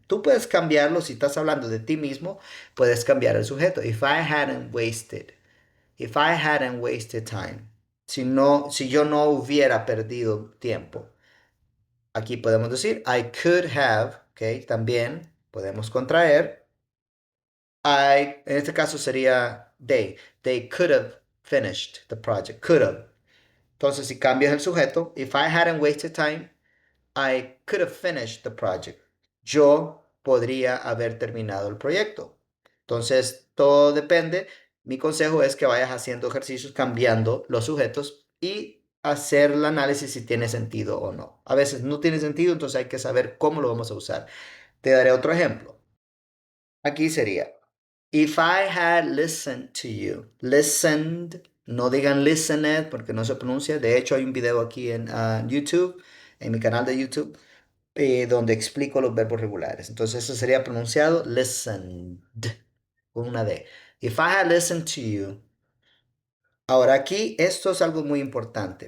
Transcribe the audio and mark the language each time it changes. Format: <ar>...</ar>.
<es>Tú puedes cambiarlo si estás hablando de ti mismo, puedes cambiar el sujeto.</es> <en>If I hadn't wasted. If I hadn't wasted time.</en> <es>Si yo no hubiera perdido tiempo. Aquí podemos decir I could have, ¿ok? También podemos contraer. En este caso sería they.</es> <en>They could have finished the project. Could have.</en> <es>Entonces, si cambias el sujeto,</es> <en>if I hadn't wasted time, I could have finished the project.</en> <es>Yo podría haber terminado el proyecto. Entonces, todo depende. Mi consejo es que vayas haciendo ejercicios cambiando los sujetos y hacer el análisis si tiene sentido o no. A veces no tiene sentido, entonces hay que saber cómo lo vamos a usar. Te daré otro ejemplo. Aquí sería,</es> <en>if I had listened to you.</en> <es>Listened, no digan listened porque no se pronuncia. De hecho, hay un video aquí en YouTube, en mi canal de YouTube, donde explico los verbos regulares. Entonces, eso sería pronunciado listened, con una D.</es> <en>If I had listened to you.</en> <es>Ahora aquí, esto es algo muy importante.</es>